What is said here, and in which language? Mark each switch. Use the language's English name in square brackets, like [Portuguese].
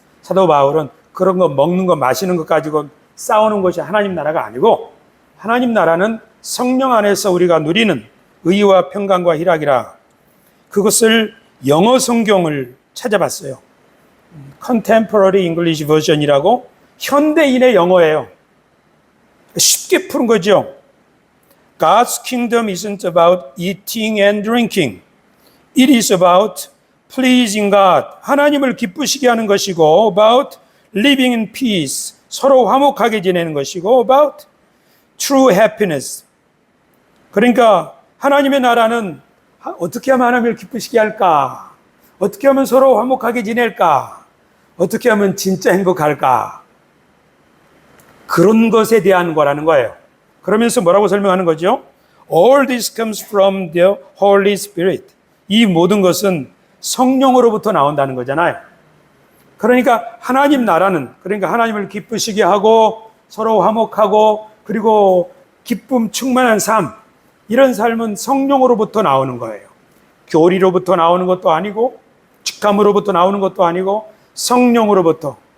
[Korean] 사도 바울은 그런 거 먹는 거 마시는 것 가지고 싸우는 것이 하나님 나라가 아니고 하나님 나라는 성령 안에서 우리가 누리는 의와 평강과 희락이라. 그것을 영어 성경을 찾아봤어요. Contemporary English Version이라고 현대인의 영어예요. 쉽게 푸는 거죠. [English] God's kingdom isn't about eating and drinking. It is about pleasing God. [Korean] 하나님을 기쁘시게 하는 것이고 [English] about living in peace. [Korean] 서로 화목하게 지내는 것이고 [English] about true happiness. [Korean] 그러니까 하나님의 나라는 어떻게 하면 하나님을 기쁘시게 할까? 어떻게 하면 서로 화목하게 지낼까? 어떻게 하면 진짜 행복할까? 그런 것에 대한 거라는 거예요. 그러면서 뭐라고 설명하는 거죠? [English] All this comes from the Holy Spirit. [Korean] 이 모든 것은 성령으로부터 나온다는 거잖아요. 그러니까 하나님 나라는, 그러니까 하나님을 기쁘시게 하고 서로 화목하고 그리고 기쁨 충만한 삶, 이런 삶은 성령으로부터 나오는 거예요. 교리로부터 나오는 것도 아니고 직함으로부터 나오는 것도 아니고 성령으로부터.